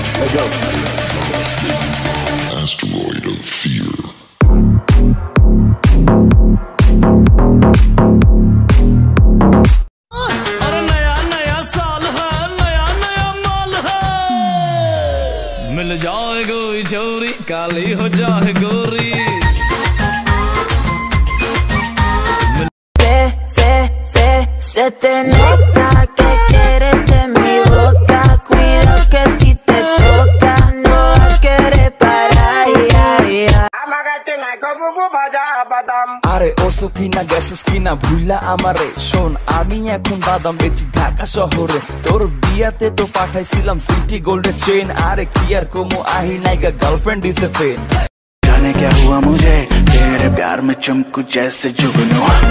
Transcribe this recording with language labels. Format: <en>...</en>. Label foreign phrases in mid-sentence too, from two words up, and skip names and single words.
<en>go. Asteroid of fear.</en> <hi>मिल जाए कोई छोरी काली हो जाए गोरी</hi> <es>Se te nota que quieres de mi boca, cuida que si te toca no va a querer parar.</es> <bn>আরে ওসো কিনা গেছস কিনা ভুলা আমারে শোন আমি এখন বাদাম বেচি ঢাকা শহরে তোর বিয়াতে তো পাঠাইছিলাম সিটি গোল্ডের চেন আরে কি আর কমু আহি নাইগা</bn> <en>girlfriend is a pain</en> <hi>जाने क्या हुआ मुझे तेरे प्यार में चमकू जैसे जुगनू</hi>